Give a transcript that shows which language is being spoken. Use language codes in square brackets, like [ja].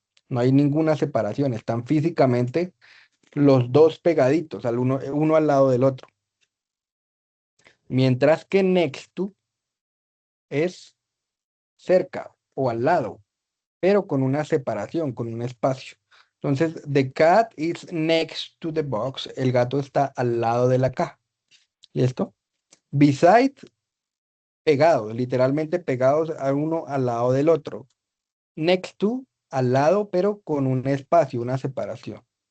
[es] No hay ninguna separación, están físicamente los dos pegaditos, uno al lado del otro. Mientras que next to es cerca o al lado, pero con una separación, con un espacio. [en] Entonces, the cat is next to the box. [es] El gato está al lado de la caja. ¿Listo? Beside, pegados, literalmente pegados a uno al lado del otro. Next to, al lado, pero con un espacio, una separación.